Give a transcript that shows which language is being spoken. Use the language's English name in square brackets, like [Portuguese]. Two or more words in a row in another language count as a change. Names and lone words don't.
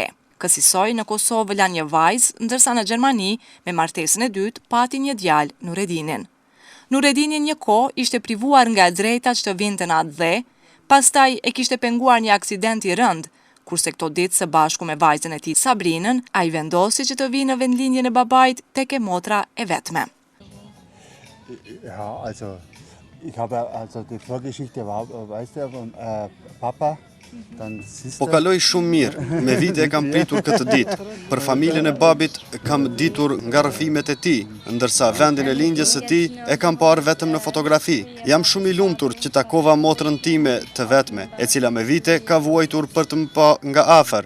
[Albanian] Kësaj në Kosovë la një vajzë, ndërsa në Gjermani, me martesën e dytë, pati një djalë, Nuredinin. Nuredini një kohë ishte privuar nga drejta që të vinte në atë dhe, pastaj e kishte penguar një aksident i rënd, kurse këto ditë së bashku me vajzën e tij Sabrinën, ai vendosi që të vinë në vendlinjën e babait tek e motra e vetme. [German] Ja, also ich habe die Vorgeschichte war, weißt du, von Papa. [Albanian] Po kaloj shumë mirë, me vite e kam pritur këtë ditë. Për familjen e babit kam ditur nga rrëfimet e tij, ndërsa vendin e lindjes së tij e kam parë vetëm në fotografi. Jam shumë i lumtur që takova motrën time të vetme, e cila me vite ka vuajtur për të më pa nga afër.